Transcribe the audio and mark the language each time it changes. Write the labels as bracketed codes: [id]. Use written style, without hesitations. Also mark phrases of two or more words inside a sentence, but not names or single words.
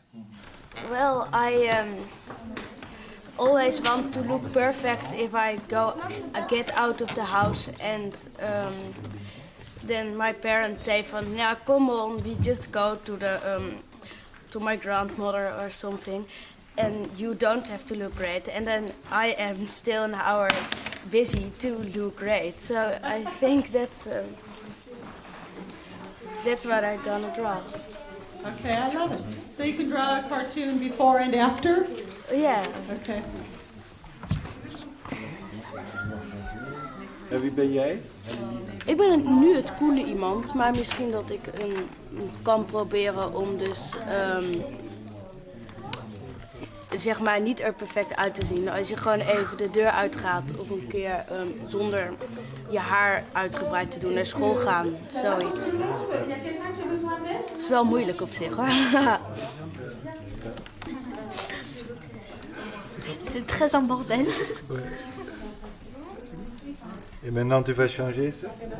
[en] Well, I always want to look perfect if I get out of the house, and then my parents say van, yeah, come on, we just go to my grandmother or something, and you don't have to look great. And then I am still an hour busy to look great. So I think that's what I'm gonna draw. Okay, I love it. So you can draw a cartoon before and after? Yeah. Okay. [nl] En wie ben jij? Ik ben nu het coole iemand, maar misschien dat ik kan proberen om dus zeg maar niet er perfect uit te zien. Als je gewoon even de deur uitgaat of een keer zonder je haar uitgebreid te doen naar school gaan, zoiets. Dat is wel moeilijk op zich, hoor. [fr] C'est très un bordel. Et maintenant tu vas changer ça?